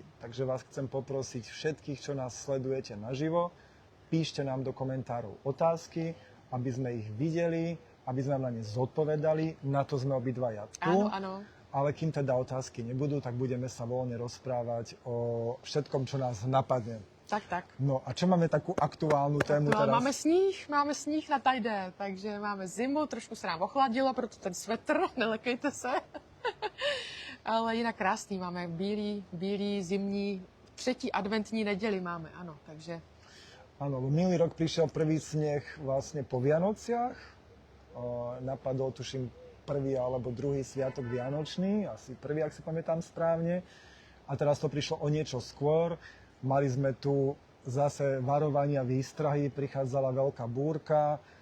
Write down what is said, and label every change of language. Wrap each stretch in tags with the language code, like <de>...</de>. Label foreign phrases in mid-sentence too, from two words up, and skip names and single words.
<sk>Takže vás chcem poprosiť všetkých, čo nás sledujete naživo, píšte nám do komentárov otázky, aby sme ich videli, aby sme na ne zodpovedali. Na to sme obidvaja tu. Áno, áno. Ale kým teda otázky nebudú, tak budeme sa voľne rozprávať o všetkom, čo nás napadne. Tak. No a čo máme takú aktuálnu tému teraz?</sk> <cs>Máme sníh na tajde, takže máme zimu, trošku se nám ochladilo, proto ten svetr, nelekejte se. Ale jinak krásný, máme bílý, zimní, 3. adventní neděli máme, ano, takže...</cs> <sk>Áno, minulý rok prišiel prvý sneh vlastne po Vianociach. Napadol, tuším, prvý alebo druhý sviatok Vianočný, asi prvý, ak si pamätám správne. A teraz to prišlo o niečo skôr. Mali sme tu zase varovania, výstrahy, prichádzala veľká búrka.</sk>